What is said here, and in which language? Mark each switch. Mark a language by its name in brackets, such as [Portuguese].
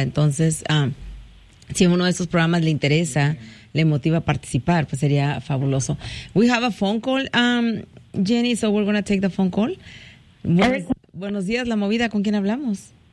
[Spanish] Entonces, si uno de esos programas le interesa, le motiva a participar, pues sería fabuloso. [English] We have a phone call, Jenny, so we're going to take the phone call. [Spanish] Buenos días, La Movida, ¿con quién hablamos?